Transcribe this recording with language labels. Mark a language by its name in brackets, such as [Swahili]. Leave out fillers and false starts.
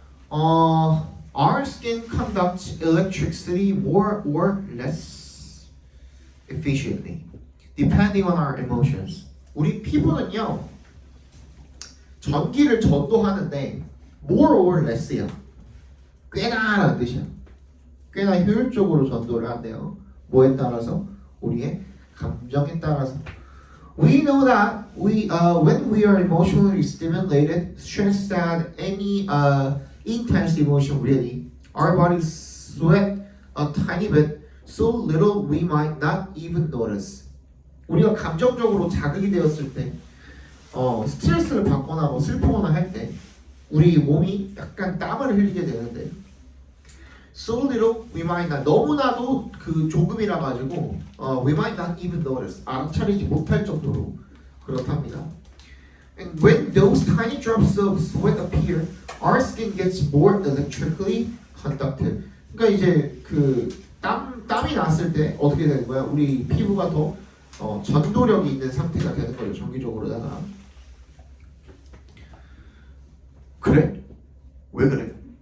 [English] Our skin conducts electricity more or less efficiently, depending on our emotions. [Korean] 우리 피부는요, 전기를 전도하는데 more or less야. 꽤나라는 뜻이야. 꽤나 효율적으로 전도를 한대요. 뭐에 따라서? 우리의 감정에 따라서. [English] We know that when we are emotionally stimulated, stressed, sad, any intense emotion really, our bodies sweat a tiny bit, so little we might not even notice. [Korean] 우리가 감정적으로 자극이 되었을 때, 스트레스를 받거나 뭐 슬프거나 할 때, 우리 몸이 약간 땀을 흘리게 되는데, [English] so little we might not, [Korean] 너무나도 그 조금이라 가지고 [English] we might not even notice, [Korean] 알아차리지 못할 정도로 그렇답니다. [English] And when those tiny drops of sweat appear, our skin gets more electrically conductive. [Korean] 그러니까 이제 그 땀이 났을 때 어떻게 되는 거야? 우리 피부가 더 전도력이 있는 상태가 되는 거죠. 정기적으로다가. 그래? 왜 그래?